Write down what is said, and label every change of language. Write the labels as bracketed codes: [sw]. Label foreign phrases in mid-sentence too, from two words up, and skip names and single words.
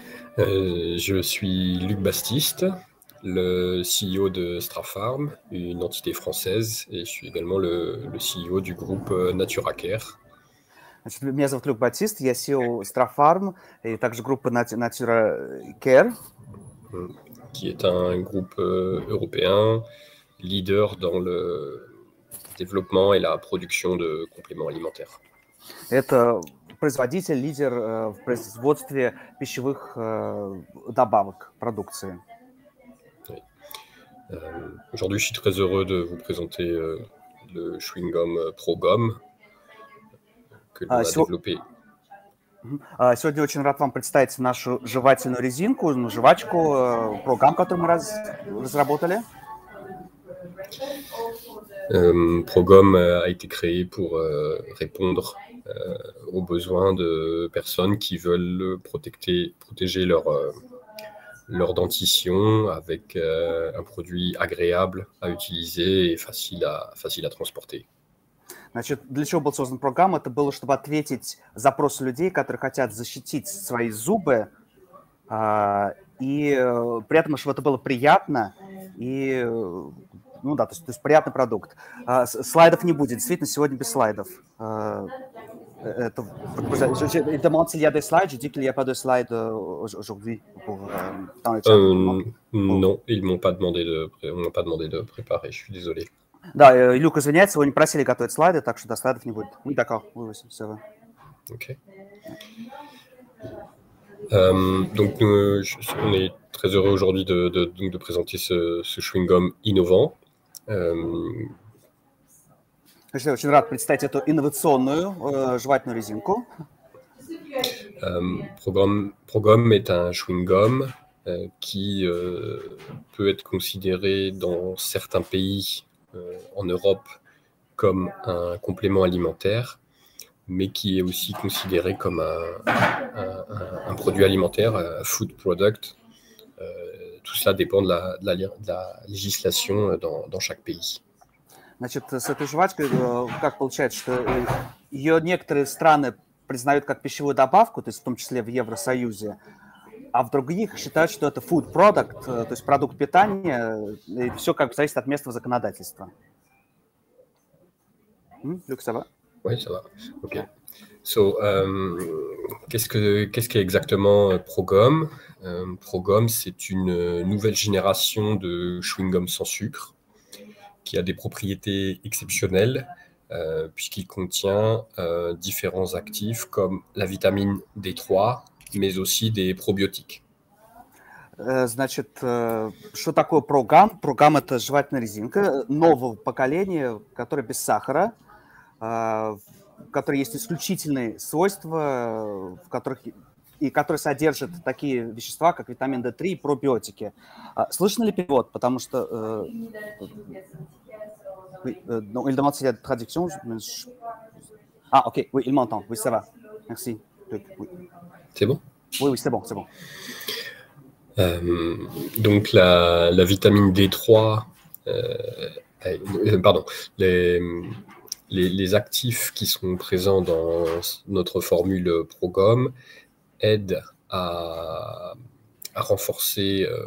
[fr] Je suis Luc Bastiste, le CEO de Strafarm, une entité française, et je suis également le CEO du groupe NaturaCare. [ru] Значит, меня зовут Люк Батист, я CEO Strafarm и также группы Natura Care, [fr] qui est un groupe européen leader dans le développement et la production de compléments alimentaires. [ru] Это производитель, лидер в производстве пищевых добавок, продукции. [fr] Aujourd'hui, je suis très heureux de vous présenter le chewing-gum ProGum que l'on a développé. [ru] Сегодня очень рад вам представить нашу жевательную резинку, жвачку ProGum, которую мы разработали. [fr] ProGum a été créé pour répondre aux besoins de personnes qui veulent protéger leur dentition avec un produit agréable à utiliser et facile à transporter. [ru] Значит, для чего был создан программ? Это было, чтобы ответить запросу людей, которые хотят защитить свои зубы, и при этом, чтобы это было приятно, и, ну да, то есть приятный продукт. Слайдов не будет, действительно, сегодня без слайдов. [fr] Il demande s'il y a des slides, je dis qu'il n'y a pas de slides aujourd'hui. Dans le chat. Non, ils m'ont pas demandé de préparer, je suis désolé. [ru] Да, Люк извиняется, его не просили готовить слайды, так что до слайдов не будет. [fr] Oui, d'accord, oui, ça va. Ok. Donc, on est très heureux aujourd'hui de présenter ce chewing-gum innovant. [ru] Я очень рад представить эту инновационную жевательную резинку. [fr] ProGum est un chewing-gum qui peut être considéré dans certains pays en Europe comme un complément alimentaire, mais qui est aussi considéré comme un produit alimentaire, un [en] food product. [fr] Tout cela dépend de la législation dans chaque pays. [ru] Значит, с этой жвачкой как получается, что ее некоторые страны признают как пищевую добавку, то есть в том числе в Евросоюзе, а в других считают, что это [en] food product, [ru] то есть продукт питания, и все как бы зависит от местного законодательства. [fr] Luc, ça va? Oui, ça va. Ok. So, qu'est-ce qu'est exactement ProGum? ProGum, c'est une nouvelle génération de chewing-gum sans sucre qui a des propriétés exceptionnelles puisqu'il contient différents actifs comme la vitamine D3, mais aussi des probiotiques. [ru] Значит, что такое ProGum? ProGum – это жевательная резинка нового поколения, которая без сахара, в которой есть исключительные свойства, которые содержат такие вещества, как витамин D3 и пробиотики. Слышно ли перевод? Потому что... [fr] Oui, il demande s'il y a de traduction. Ah, ok, oui, il m'entend. Oui, ça va. Merci. Oui. C'est bon? Oui, c'est bon, c'est bon. Donc, la vitamine D3, pardon, les actifs qui sont présents dans notre formule ProGum aident à renforcer